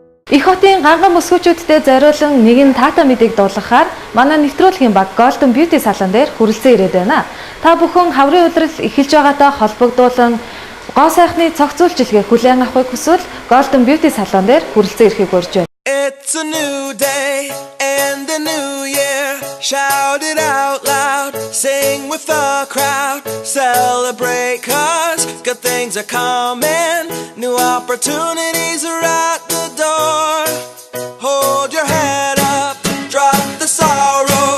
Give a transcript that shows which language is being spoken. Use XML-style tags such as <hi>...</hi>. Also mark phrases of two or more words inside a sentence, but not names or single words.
<mn>Их хотын ганган бүсгүүчүүдтэй зориулан нэгэн таата мэдээг дуулгахаар манай нэвтрүүлгийн баг Golden Beauty салон дээр хүрэлцэн ирээд байна. Та бүхэн хаврын улирал эхэлж байгаатай холбогдуулан гоо сайхны цогц үйлчилгээ хүлээн авахыг хүсвэл Golden Beauty салон дээр хүрэлцэн ирэхийг урьж байна.</mn> <en>It's a new day and a new year. Shout it out loud, sing with the crowd, celebrate 'cause good things are coming. New opportunities are at the door. Hold your head up, drop the sorrow.</en>